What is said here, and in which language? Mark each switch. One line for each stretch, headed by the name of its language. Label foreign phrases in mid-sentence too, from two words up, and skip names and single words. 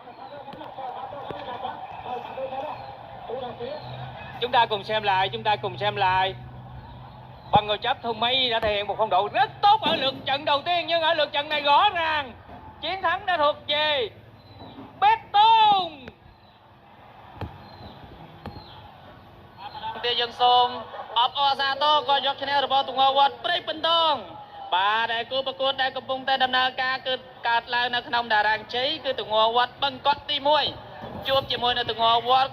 Vietnamese: Chúng ta cùng xem lại. Bằng người chấp Thương Mây đã thể hiện một phong độ rất tốt ở lượt trận đầu tiên, nhưng ở lượt trận này rõ ràng chiến thắng đã thuộc về Bé Tôn.
Khmer: តែយើងសូមអបអរសាទរក៏យកឈ្នះរបស់ទងវត្តព្រៃបន្ទងបាទដែលគូប្រកួតដែលកំពុងតែដំណើរការគឺកើតឡើងនៅក្នុងតារាងជ័យគឺទងវត្តបឹងកក់ទី1ជួបជាមួយនៅទងវត្ត